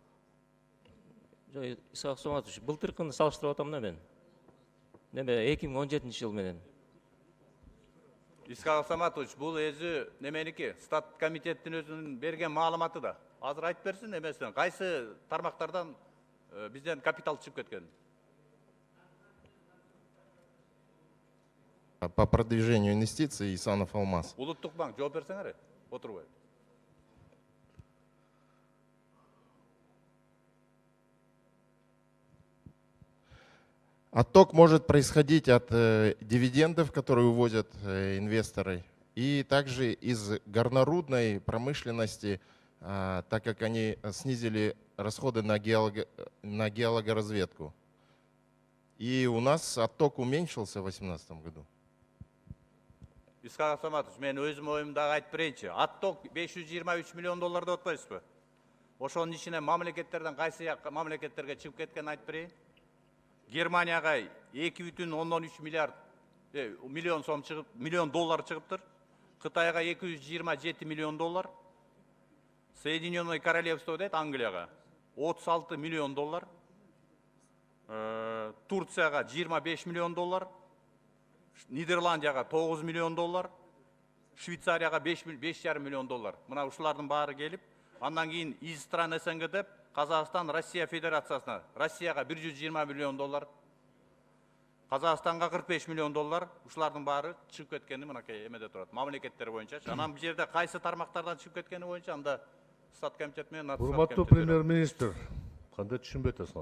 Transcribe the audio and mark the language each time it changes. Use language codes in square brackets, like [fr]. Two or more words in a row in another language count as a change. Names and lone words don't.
[ky] Исхак Асанатович, былтыркыны салыштырып атам да мен. Неме 2017 жыл менен. Исхак Асанатович, бул өзү неменики? Стат комитеттин өзүнүн берген маалыматы да. Азыр айтып берсин эмесин, кайсы тармактардан бизден капитал чыгып кеткен? [ru] По продвижению инвестиций Исанов Алмаз. [ky] Улуттук банк жооп берсеңер, отурбай. [ru] Отток может происходить от дивидендов, которые увозят инвесторы, и также из горнорудной промышленности, так как они снизили расходы на геологоразведку. И у нас отток уменьшился в 2018 году. [ky] Исхак Асанатович, мен өзүм оюмдагы айтып берейинчи. Отток 523 миллион доллар деп атпайсызбы? Ошонун ичине мамлекеттерден кайсы мамлекеттерге чыгып кеткен айтып берейин. Германияга 2,13 миллиард миллион сом чыгып, миллион доллар чыгыптыр. Кытайга 227 миллион доллар. Соединенное Королевство дейт Англияга 36 миллион доллар. Турцияга 25 миллион доллар. Нидерландияга 9 миллион доллар. Швейцарияга 5,5 миллион доллар. Мына ушулардын баары келип, андан кийин [ru] из стран СНГ [ky] деп Казакстан Россия Федерациясына, Россияга 120 миллион доллар. Казакстанга 45 миллион доллар. Ушулардын баары чыгып кеткени мынакей эмеде турат. Мамлекеттер боюнча. Анан бул жерде кайсы тармактардан чыгып кеткени боюнча анда стат комитет менен Урматтуу премьер-министр, кандай түшүнбөй атасыңар?